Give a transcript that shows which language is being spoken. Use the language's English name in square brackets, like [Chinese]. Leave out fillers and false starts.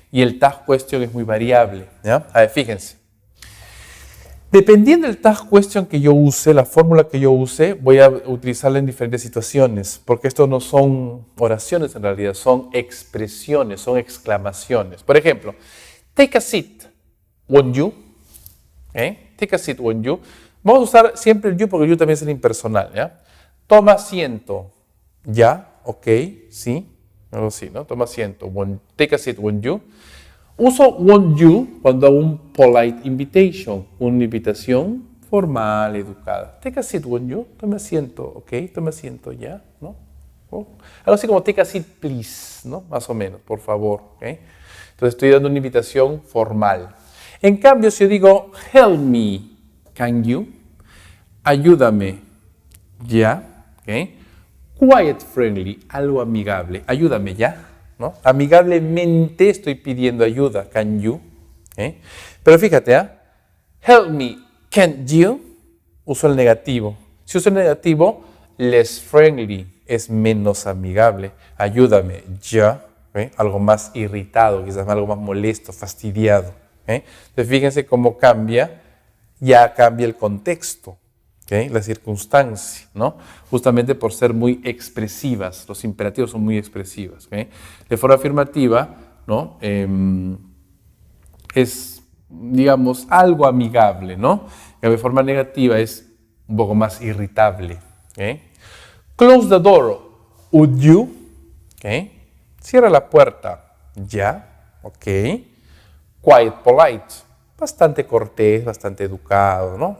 [Spanish] Y el task question es muy variable. ¿Ya? A ver, fíjense. Dependiendo del task question que yo use, la fórmula que yo use, voy a utilizarla en diferentes situaciones, porque esto no son oraciones en realidad, son expresiones, son exclamaciones. [English] Por ejemplo, take a seat, won't you? ¿Okay? Take a seat, won't you? [Spanish] Vamos a usar siempre el you porque el you también es el impersonal, ¿ya? Toma asiento, ya, ok, sí, algo así, ¿no? [English] Toma asiento, take a seat, won't you? [Spanish] Uso won't you cuando hago un polite invitation, una invitación formal, educada. [English] Take a seat, won't you? [Spanish] Tome asiento, ok, tome asiento ya, ¿no? Oh. Algo así como [English] take a seat, please, [Spanish] ¿no? Más o menos, por favor, ¿ok? Entonces estoy dando una invitación formal. En cambio, si yo digo [English] help me, can you? [Spanish] Ayúdame, ya, ¿ok? [English] Quiet friendly, [Spanish] algo amigable, ayúdame ya. ¿No? Amigablemente estoy pidiendo ayuda, [English] can you? [Spanish] Pero fíjate, [English] help me, can't you? [Spanish] Uso el negativo. Si uso el negativo, [English] less friendly, [Spanish] es menos amigable. Ayúdame, ya, algo más irritado, quizás algo más molesto, fastidiado. Entonces fíjense cómo ya cambia el contexto. ¿Okay? La circunstancia, ¿no? Justamente por ser muy expresivas, los imperativos son muy expresivas. ¿Okay? De forma afirmativa, ¿no? Es, digamos, algo amigable, ¿no? Y de forma negativa es un poco más irritable. ¿Okay? [English] Close the door, would you? [Spanish] ¿Okay? Cierra la puerta, ya, ok. [English] Quiet, polite, [Spanish] bastante cortés, bastante educado, ¿no?